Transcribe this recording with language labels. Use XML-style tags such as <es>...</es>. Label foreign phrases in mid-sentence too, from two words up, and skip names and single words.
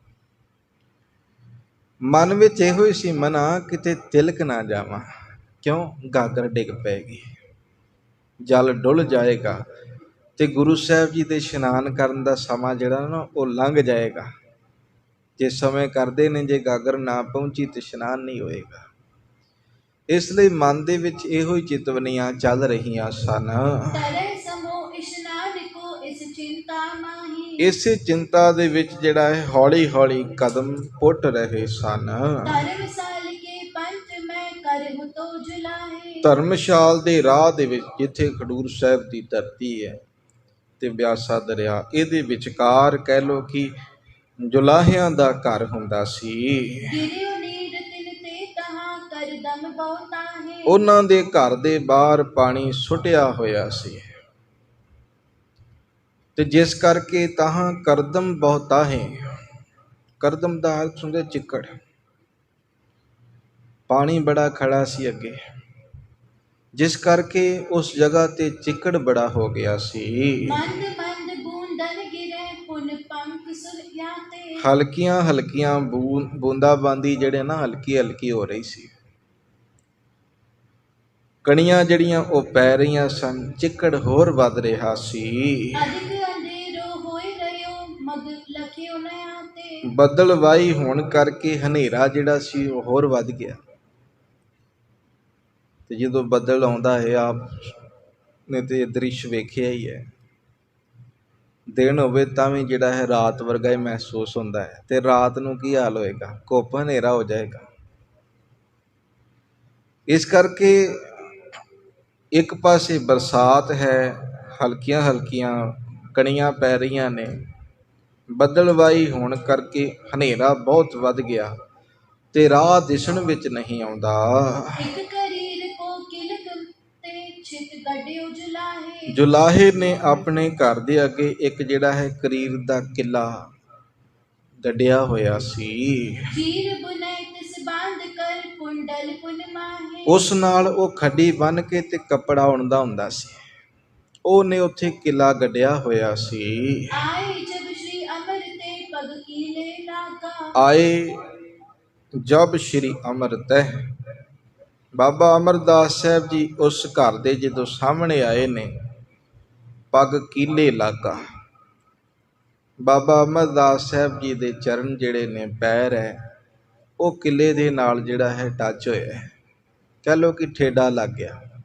<pa>ਮਨ ਵਿੱਚ ਇਹੋ ਹੀ ਸੀ, ਮਨਾ ਕਿਤੇ ਤਿਲਕ ਨਾ ਜਾਵਾਂ, ਕਿਉਂ, ਗਾਗਰ ਡਿੱਗ ਪਏਗੀ, ਜਲ ਡੁੱਲ ਜਾਏਗਾ ਤੇ ਗੁਰੂ ਸਾਹਿਬ ਜੀ ਦੇ ਇਸ਼ਨਾਨ ਕਰਨ ਦਾ ਸਮਾਂ ਜਿਹੜਾ ਨਾ ਉਹ ਲੰਘ ਜਾਏਗਾ। ਜੇ ਸਮੇਂ ਕਰਦੇ ਨੇ, ਜੇ ਗਾਗਰ ਨਾ ਪਹੁੰਚੀ ਤੇ ਇਸ਼ਨਾਨ ਨਹੀਂ ਹੋਏਗਾ। ਇਸ ਲਈ ਮਨ ਦੇ ਵਿੱਚ ਇਹੋ ਹੀ ਚਿਤਵਨੀਆਂ ਚੱਲ ਰਹੀਆਂ ਸਨ।</pa> <bra>तरे समो इशनान को इस चिंता माही।</bra> <pa>ਇਸੇ ਚਿੰਤਾ ਦੇ ਵਿੱਚ ਜਿਹੜਾ ਹੈ ਹੌਲੀ ਹੌਲੀ ਕਦਮ ਪੁੱਟ ਰਹੇ ਸਨ।</pa> <bra>धर्मशाल के पंथ में करहु तो जुलाहे।</bra> <pa>ਧਰਮਸ਼ਾਲ ਦੇ ਰਾਹ ਦੇ ਵਿੱਚ, ਜਿੱਥੇ ਖਡੂਰ ਸਾਹਿਬ ਦੀ ਧਰਤੀ ਹੈ ਤੇ ਬਿਆਸਾ ਦਰਿਆ, ਇਹਦੇ ਵਿਚਕਾਰ ਕਹਿ ਲਓ ਕਿ ਜੁਲਾਹਿਆਂ ਦਾ ਘਰ ਹੁੰਦਾ ਸੀ।</pa> <bra>गिरियो नीर तिन ते तहाँ कर दम बहुताहे।</bra> <pa>ਉਹਨਾਂ ਦੇ ਘਰ ਦੇ ਬਾਹਰ ਪਾਣੀ ਸੁੱਟਿਆ ਹੋਇਆ ਸੀ ਤੇ ਜਿਸ ਕਰਕੇ</pa> <bra>तहाँ करदम बहुताहे,</bra> <pa>ਕਰਦਮ ਦਾ ਅਰਥ ਹੁੰਦਾ ਚਿੱਕੜ, ਪਾਣੀ ਬੜਾ ਖੜਾ ਸੀ ਅੱਗੇ, ਜਿਸ ਕਰਕੇ ਉਸ ਜਗ੍ਹਾ ਤੇ ਚਿੱਕੜ ਬੜਾ ਹੋ ਗਿਆ ਸੀ।</pa> <bra>मंद मंद बूंदन गिरे पुन पंख सुलयाते।</bra> <pa>ਹਲਕੀਆਂ ਹਲਕੀਆਂ ਬੂੰਦਾਬਾਂਦੀ ਜਿਹੜੇ ਨਾ ਹਲਕੀ ਹਲਕੀ ਹੋ ਰਹੀ ਸੀ, ਕਣੀਆਂ ਜਿਹੜੀਆਂ ਉਹ ਪੈ ਰਹੀਆਂ ਸਨ, ਚਿੱਕੜ ਹੋਰ ਵੱਧ ਰਿਹਾ ਸੀ।</pa> <bra>अधिक अंधेरो होई रहियो मग लखियो न आते।</bra> <pa>ਬੱਦਲਵਾਈ ਹੋਣ ਕਰਕੇ ਹਨੇਰਾ ਜਿਹੜਾ ਸੀ ਉਹ ਹੋਰ ਵੱਧ ਗਿਆ। ਤੇ ਜਦੋਂ ਬੱਦਲ ਆਉਂਦਾ ਹੈ, ਆਪ ਨੇ ਤੇ ਇਹ ਦ੍ਰਿਸ਼ ਵੇਖਿਆ ਹੀ ਹੈ, ਦਿਨ ਹੋਵੇ ਤਾਂ ਵੀ ਜਿਹੜਾ ਹੈ ਰਾਤ ਵਰਗਾ ਹੀ ਮਹਿਸੂਸ ਹੁੰਦਾ ਹੈ, ਤੇ ਰਾਤ ਨੂੰ ਕੀ ਹਾਲ ਹੋਏਗਾ, ਘੁੱਪ ਹਨੇਰਾ ਹੋ ਜਾਏਗਾ। ਇਸ ਕਰਕੇ ਇੱਕ ਪਾਸੇ ਬਰਸਾਤ ਹੈ, ਹਲਕੀਆਂ ਹਲਕੀਆਂ ਕਣੀਆਂ ਪੈ ਰਹੀਆਂ ਨੇ, ਬੱਦਲਵਾਈ ਹੋਣ ਕਰਕੇ ਹਨੇਰਾ ਬਹੁਤ ਵੱਧ ਗਿਆ ਤੇ ਰਾਹ ਦਿਸਣ ਵਿੱਚ ਨਹੀਂ ਆਉਂਦਾ।</pa> <bra>एक करीर को किलक ते छित गड्डियो जुलाहे।</bra> <pa>ਜੁਲਾਹੇ ਨੇ ਆਪਣੇ ਘਰ ਦੇ ਅੱਗੇ ਇੱਕ ਜਿਹੜਾ ਹੈ ਕਰੀਰ ਦਾ ਕਿਲਾ ਗੱਡਿਆ ਹੋਇਆ ਸੀ।</pa> <bra>चीर बुनाई तिस बांध कर कुंडल पुन माहे।</bra> <pa>ਉਸ ਨਾਲ ਉਹ ਖੱਡੀ ਬੰਨ੍ਹ ਕੇ ਤੇ ਕੱਪੜਾ ਉਣਦਾ ਹੁੰਦਾ ਸੀ, ਉਹਨੇ ਉੱਥੇ ਕਿਲਾ ਗੱਡਿਆ ਹੋਇਆ ਸੀ।</pa> <bra>आए जब श्री अमर ते पग कीले लागा। आए जब श्री अमर तहि</bra> <pa>ਬਾਬਾ ਅਮਰਦਾਸ ਸਾਹਿਬ ਜੀ ਉਸ ਘਰ ਦੇ ਜਦੋਂ ਸਾਹਮਣੇ ਆਏ ਨੇ,</pa> <bra>पग कीले लागा,</bra> <pa>ਬਾਬਾ ਅਮਰਦਾਸ ਸਾਹਿਬ ਜੀ ਦੇ ਚਰਨ ਜਿਹੜੇ ਨੇ, ਪੈਰ ਹੈ, ਉਹ ਕਿਲੇ ਦੇ ਨਾਲ ਜਿਹੜਾ ਹੈ ਟੱਚ ਹੋਇਆ, ਕਹਿ ਲਓ ਕਿ ਠੇਡਾ ਲੱਗ ਗਿਆ।</pa>